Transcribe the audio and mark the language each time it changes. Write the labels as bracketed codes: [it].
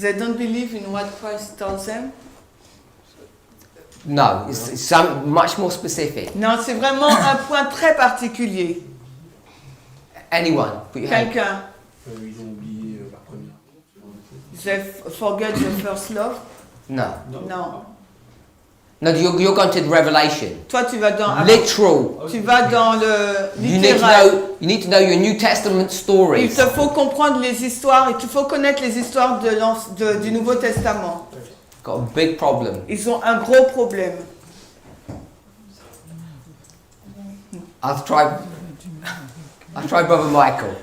[en] They don't believe in what Christ tells them. No, it's some much more specific. [fr] Non, c'est vraiment un point très particulier. [en] Anyone? Put your hand. [fr] Quelqu'un. Ils ont oublié la première. [en] They forget the first love. No. [fr] Non. [en] No, you're going to the Revelation. [fr] Toi, tu vas dans [en] Literal. [fr] tu vas dans le [en] You need [fr] littéral. [en] you need to know your New Testament [fr] Il [en] stories. [fr] te faut comprendre les histoires, il faut connaître les histoires du Nouveau Testament. [en] Got a big problem. [fr] Ils ont un gros problème. [en] I've tried Brother Michael.